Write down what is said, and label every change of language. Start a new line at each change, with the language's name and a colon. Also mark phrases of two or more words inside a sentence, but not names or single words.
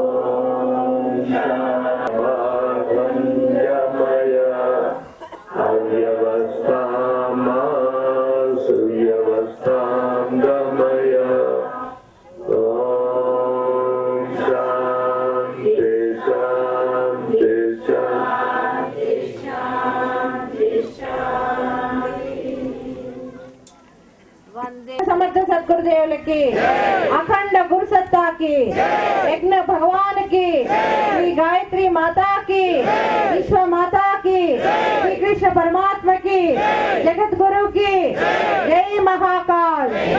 Sanskrit: शान्तिमय अव्यवस्थां मा सुव्यवस्थां गमय ॐ शान्ति शान्ति
Telugu: వందే సమర్థ సద్గురుదేవులకి అఖండ గురుసత్తాకి యజ్ఞ భగవానికి శ్రీ గాయత్రి మాతాకి విశ్వ మాతాకి శ్రీ కృష్ణ పరమాత్మకి జగద్గురుకి జై మహాకాల్.